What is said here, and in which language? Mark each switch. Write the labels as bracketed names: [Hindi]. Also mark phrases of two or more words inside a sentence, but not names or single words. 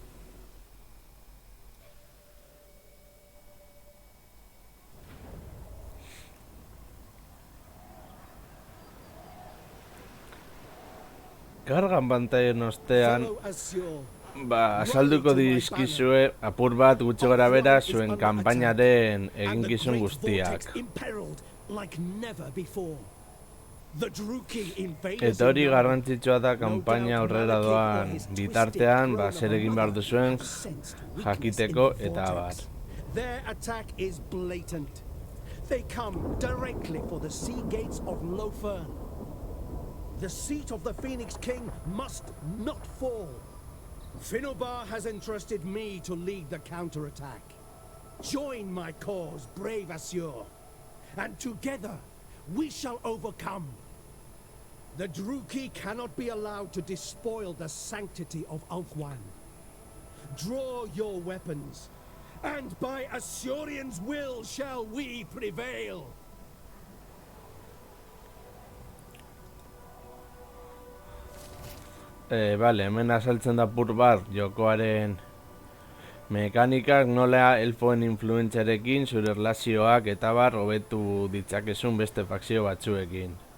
[Basque] Kargan pantailen ostean, azalduko dizkizue apur bat gutxi gora bera zuen kanpainaren eginkizun guztiak. Eta hori garrantzitsua da kanpaina aurrera doan bitartean, zer egin behar duzuen jakiteko eta abar. [English] The seat of the Phoenix King must not fall. Finnobar has entrusted me to lead the counterattack. Join my cause, brave Assur, and together we shall overcome. The Druki cannot be allowed to despoil the sanctity of Ulthuan. Draw your weapons, and by Assurian's will shall we prevail. [Basque] Bale, hemen azaltzen da pur bat jokoaren mekanikak, nola elfoen influentzarekin zure erlazioak eta bar hobetu ditzakezun beste fakzio batzuekin.